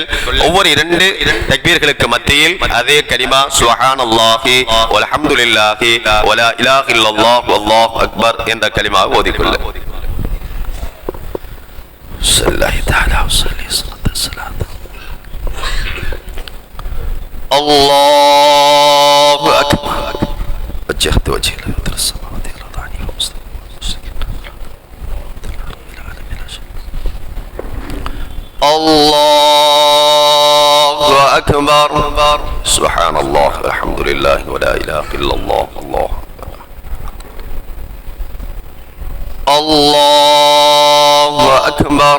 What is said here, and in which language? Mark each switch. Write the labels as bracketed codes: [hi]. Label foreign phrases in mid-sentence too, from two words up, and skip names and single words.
[ta] ஒவ்வொரு 2 தக்பீர்களுக்கு மத்தியில் அதே கலிமா [ar] سبحان الله والحمد لله ولا إله إلا الله والله أكبر [ta] என்ற கலிமா ஓதிக்கொள்ளல். [ar] صلى الله تعالى وسلم. الله أكبر. وجهت وجهي لفطر السماوات والارض عنيف الله اكبر. سبحان الله والحمد لله ولا اله الا الله الله الله اكبر.